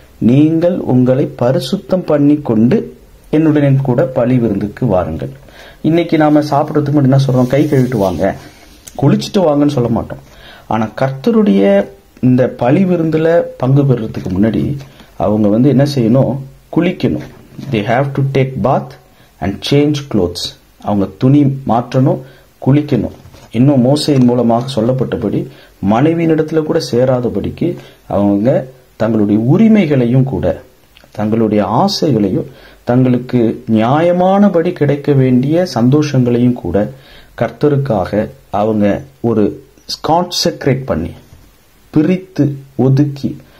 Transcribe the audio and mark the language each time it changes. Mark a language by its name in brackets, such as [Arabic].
[Tamil] நீங்கள் உங்களை பரிசுத்தம் பண்ணி கொண்டு என்னுடன் கூட பலி விருந்துக்கு வாருங்கள். இன்னைக்கு நாம சாப்பிடறதுக்கு முன்னாடி என்ன சொல்றோம்? கை கழுவிட்டு வாங்க, குளிச்சுட்டு வாங்கன்னு சொல்ல மாட்டோம். ஆனா கர்த்தருடைய இந்த பலி விருந்துல பங்கு பெறறதுக்கு முன்னாடி அவங்க என்ன செய்யணும்? குளிக்கணும். [English] they have to take bath and change clothes. [Tamil] அவங்க துணி மாற்றணும், குளிக்கணும். இன்னும் மோசேயின் மூலமாக சொல்லப்பட்டபடி மனைவியினிடத்துல கூட சேராதபடிக்கு அவங்க தங்களுடைய உரிமைகளையும் கூட, தங்களுடைய ஆசைகளையும், தங்களுக்கு நியாயமானபடி கிடைக்க வேண்டிய சந்தோஷங்களையும் கூட கர்த்தருக்காக அவங்க ஒரு கான்செக்ரேட் பண்ணி பிரித்து ஒதுக்கி